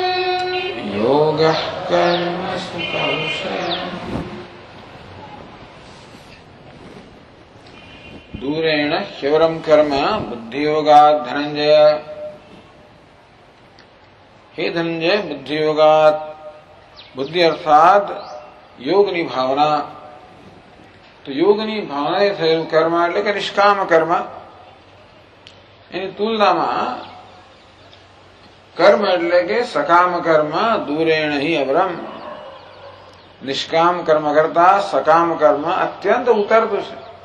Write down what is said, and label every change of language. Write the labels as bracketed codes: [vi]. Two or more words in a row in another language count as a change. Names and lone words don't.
[sa] योगः कर्मसु कौशलम् दूरेण ह्यवरं कर्म बुद्धियोगात् धनंजय। हे धनंजय, बुद्धियोगात्, बुद्धि अर्थात [gu] યોગની ભાવના. તો યોગની ભાવનાએ થયેલું કર્મ એટલે કે નિષ્કામ કર્મ, એની તુલનામાં કર્મ એટલે કે સકામ કર્મ [sa] દૂરેણ હિ અવરમ. [gu] નિષ્કામ કર્મ કરતા સકામ કર્મ અત્યંત ઉતરતું છે.